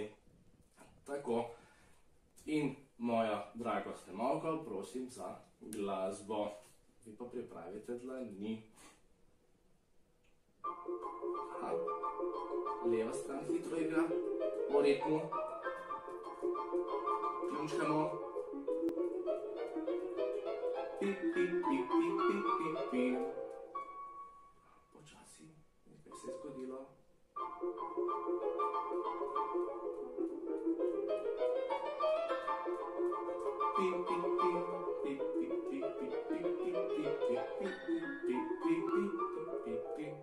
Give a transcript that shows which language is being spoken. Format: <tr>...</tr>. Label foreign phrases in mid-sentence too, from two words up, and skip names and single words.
<sl>Tako. In moja draga snemalka, prosim za glasbo. Vi pa pripravite dlani. Leva stran hitro igra, po ritmu. Kljunčkamo. Pi, pi, pi, pi, pi, pi, pi. Počasi, nekaj se je zgodilo. Pi, pi, pi, pi, pi, pi, pi, pi, pi, pi, pi, pi, pi, pi, pi.</sl>